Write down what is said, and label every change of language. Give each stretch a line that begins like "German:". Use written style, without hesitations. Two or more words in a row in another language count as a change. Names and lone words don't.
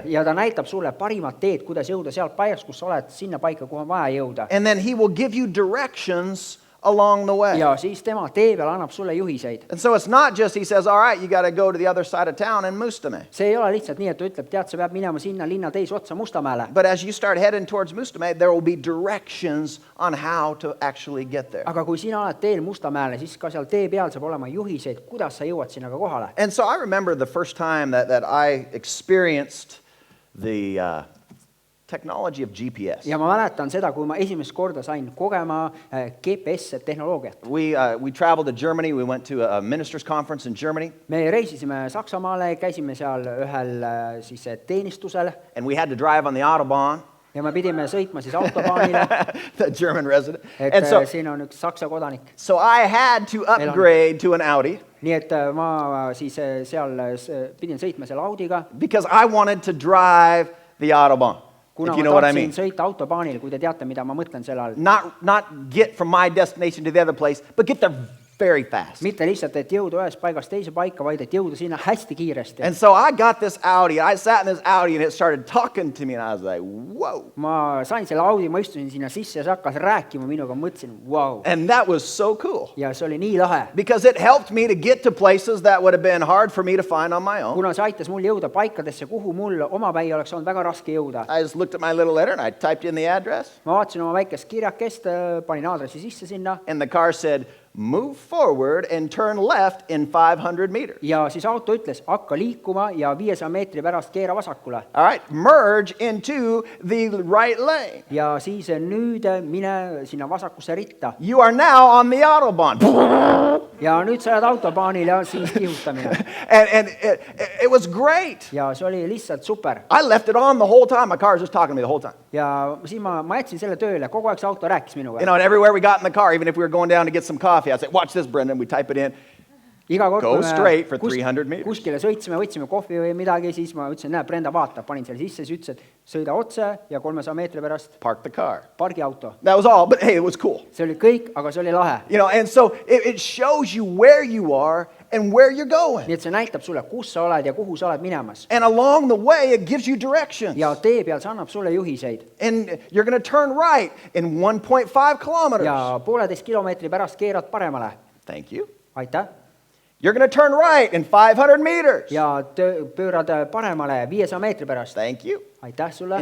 Estonian: ja ta näitab sulle parimat teed, kuidas jõuda sealt paigast, kus sa oled, sinna paika, kuhu on vaja jõuda.
English: And then He will give you directions along the way.
Estonian: ja siis tema tee peal annab sulle juhiseid.
English: And so it's not just He says, all right, you got to go to the other side of town in Mustamäe.
Estonian: see ei ole lihtsalt nii, et ta ütleb, tead, sa pead minema sinna linna teise otsa Mustamäele.
English: But as you start heading towards Mustamäe, there will be directions on how to actually get there.
Estonian: aga kui sina oled teel Mustamäele, siis ka seal tee peal saab olema juhiseid, kuidas sa jõuad sinna ka kohale.
English: And so I remember the first time that I experienced the technology of GPS.
Estonian: ja ma mäletan seda, kui ma esimest korda sain kogema GPS-tehnoloogiat.
English: We traveled to Germany. We went to a ministers' conference in Germany.
Estonian: me reisisime Saksamaale, käisime seal ühel siis teenistusel
English: And we had to drive on the Autobahn,
Estonian: ja me pidime sõitma siis autobaanile,
English: the German resident.
Estonian: et
English: And
Estonian: siin on üks Saksa kodanik.
English: so I had to upgrade to an Audi
Estonian: nii et ma siis seal pidin sõitma selle Audiga,
English: because I wanted to drive the Autobahn,
Estonian: kuna
English: if you
Estonian: ma
English: know what I
Estonian: tahtsin
English: mean.
Estonian: sõita autobaanil, kui te teate, mida ma mõtlen selle all.
English: Not get from my destination to the other place, but get there very fast.
Estonian: mitte lihtsalt, et jõuda ühest paigast teise paika, vaid et jõuda sinna hästi kiiresti.
English: And so I got this Audi. I sat in this Audi and it started talking to me and I was like, whoa.
Estonian: ma sain selle Audi, ma istusin sinna sisse ja see hakkas rääkima minuga, mõtlesin, vau.
English: And that was so cool
Estonian: ja see oli nii lahe,
English: because it helped me to get to places that would have been hard for me to find on my own.
Estonian: kuna see aitas mul jõuda paikadesse, kuhu mul omapäi oleks olnud väga raske jõuda.
English: I just looked at my little letter and I typed in the address
Estonian: ma vaatasin oma väikest kirjakest, panin aadressi sisse sinna
English: and the car said, move forward and turn left in 500 meters.
Estonian: ja siis auto ütles, hakka liikuma ja 500 meetri pärast keera vasakule.
English: All right, merge into the right lane.
Estonian: ja siis nüüd mine sinna vasakusse ritta.
English: You are now on the Autobahn.
Estonian: ja nüüd sa oled autobaanil ja siis kihutamine.
English: And it was great.
Estonian: ja see oli lihtsalt super.
English: I left it on the whole time. My car was just talking to me the whole time.
Estonian: ja siis ma jätsin selle tööle, kogu aeg see auto rääkis minuga.
English: You know, and everywhere we got in the car, even if we were going down to get some coffee, I'd say, watch this, Brendan. We type it in.
Estonian: iga kord,
English: Go straight for 300 meters.
Estonian: kuskile sõitsime, võtsime kohvi või midagi, siis ma ütlesin, näe, Brenda vaatab, panin selle sisse, siis ütles, et sõida otse ja 300 meetri pärast
English: Park the car.
Estonian: pargi auto.
English: That was all, but hey, it was cool.
Estonian: see oli kõik, aga see oli lahe.
English: You know, and so it shows you where you are and where you're going.
Estonian: nii et see näitab sulle, kus sa oled ja kuhu sa oled minemas.
English: And along the way, it gives you directions.
Estonian: ja tee peal see annab sulle juhiseid.
English: And you're going to turn right in 1.5 kilometers.
Estonian: ja 1,5 kilomeetri pärast keerad paremale.
English: Thank you.
Estonian: aitäh.
English: You're going to turn right in 500 meters.
Estonian: ja pöörad paremale 500 meetri pärast.
English: Thank you.
Estonian: aitäh sulle.